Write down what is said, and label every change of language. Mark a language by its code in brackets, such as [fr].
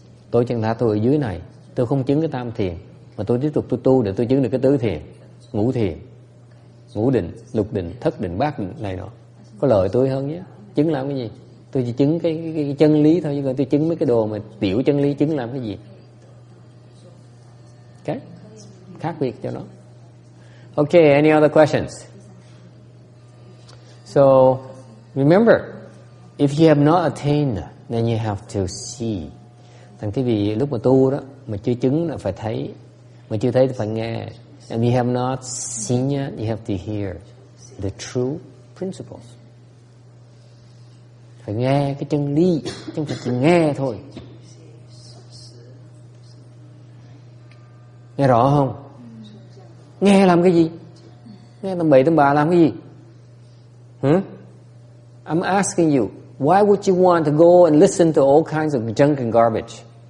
[vi] Tôi chân thật tôi ở dưới này, tôi không chứng cái tam thiền mà tôi tiếp tục tôi tu để tôi chứng được cái tứ thiền, ngũ thiền, ngũ định, lục định, thất định, bát định này nọ. Có lợi tôi hơn nhé. Chứng làm cái gì? Tôi chỉ chứng cái chân lý thôi, chứ còn tôi chứng mấy cái đồ mà tiểu chân lý chứng làm cái gì? Okay? Khác biệt cho nó. [en] Okay, any other questions? So, remember, if you have not attained, then you have to see. [vi] Thành cái vị lúc mà tu đó, mà chưa chứng là phải thấy, mà chưa thấy thì phải nghe. [en] And you have not seen yet, you have to hear the true principles. [vi] Phải nghe cái chân lý, chứ không phải chỉ nghe thôi. Nghe rõ không? Nghe làm cái gì? Nghe tầm bậy tầm bạ làm cái gì? [en] I'm asking you, why would you want to go and listen to all kinds of junk and garbage?